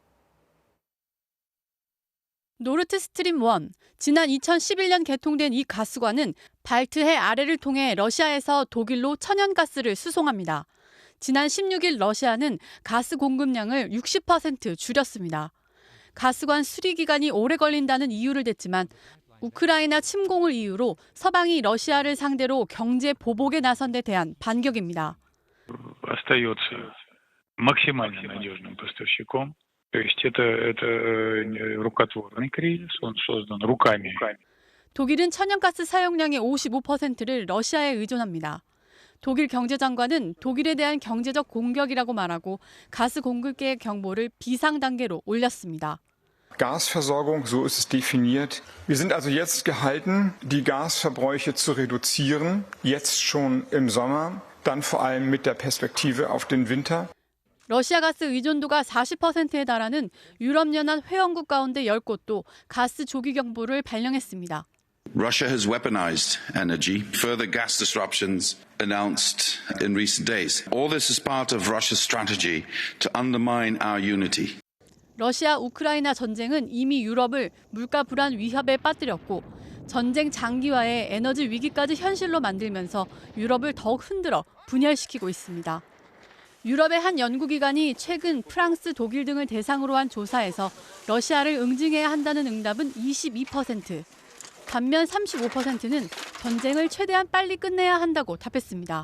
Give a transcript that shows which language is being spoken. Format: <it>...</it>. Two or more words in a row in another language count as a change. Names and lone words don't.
<ko>노르트스트림 1, 지난 2011년 개통된 이 가스관은 발트해 아래를 통해 러시아에서 독일로 천연가스를 수송합니다. 지난 16일 러시아는 가스 공급량을 60% 줄였습니다. 가스관 수리 기간이 오래 걸린다는 이유를 댔지만 우크라이나 침공을 이유로 서방이 러시아를 상대로 경제 보복에 나선 데 대한 반격입니다.</ko> <ru>максимально надежным поставщиком. То есть это рукотворный кризис, он создан руками.</ru> <ko>독일은 천연가스 사용량의 55%를 러시아에 의존합니다. 독일 경제장관은 독일에 대한 경제적 공격이라고 말하고 가스 공급계획 경보를 비상 단계로 올렸습니다.</ko> <de>Gasversorgung, so ist es definiert. Wir sind also jetzt gehalten, die Gasverbräuche zu reduzieren, jetzt schon im Sommer, dann vor allem mit der Perspektive auf den Winter.</de> <ko>러시아 가스 의존도가 40%에 달하는 유럽연합 회원국 가운데 10곳도 가스 조기 경보를 발령했습니다.</ko> <en>Russia has weaponized energy, further gas disruptions announced in recent days. All this is part of Russia's strategy to undermine our unity.</en> <ko>러시아 우크라이나 전쟁은 이미 유럽을 물가 불안 위협에 빠뜨렸고 전쟁 장기화에 에너지 위기까지 현실로 만들면서 유럽을 더욱 흔들어 분열시키고 있습니다. 유럽의 한 연구기관이 최근 프랑스, 독일 등을 대상으로 한 조사에서 러시아를 응징해야 한다는 응답은 22%, 반면 35%는 전쟁을 최대한 빨리 끝내야 한다고 답했습니다.</ko>